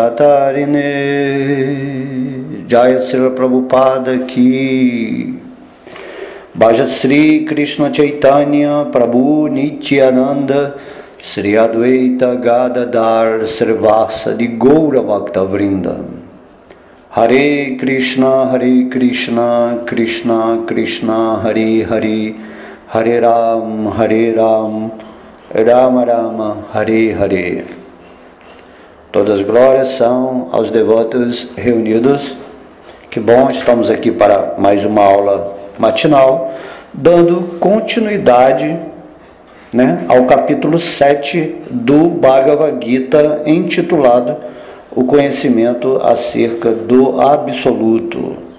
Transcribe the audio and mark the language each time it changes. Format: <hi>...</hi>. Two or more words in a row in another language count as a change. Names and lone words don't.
<sa>Shatarine Jaya Srila Prabhupada Ki Bhaja Sri Krishna Chaitanya Prabhu Nityananda Sri Advaita Gadadhar Srivasa de Gaura Bhakta Vrinda Hare Krishna Krishna Krishna Hare Hare Hare Ram Rama Rama Hare Hare.</sa> <pt>Todas as glórias são aos devotos reunidos. Que bom, estamos aqui para mais uma aula matinal, dando continuidade, ao capítulo 7 do Bhagavad Gita, intitulado O Conhecimento acerca do Absoluto.</pt>